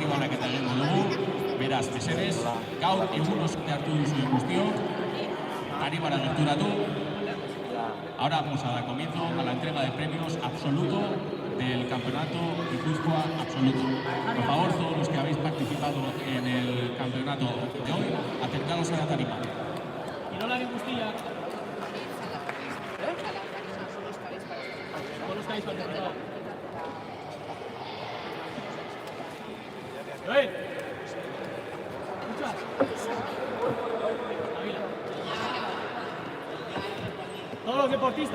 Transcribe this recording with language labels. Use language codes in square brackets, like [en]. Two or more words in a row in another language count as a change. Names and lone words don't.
[eu] banaketa egingo dugu, beraz, mesedez, gaur egun osote hartu duzuen guztiok, tarimara gerturatu. [es] Ahora vamos a dar comienzo a la entrega de premios absoluto del campeonato Guipúzcoa absoluto. Por favor, todos los que habéis participado en el campeonato de hoy, acercaos a la tarima. [eu] Kirolari guztiak. [es] Todos estáis con el reloj. Joel. ¿Escuchas? Avila. Todos los deportistas.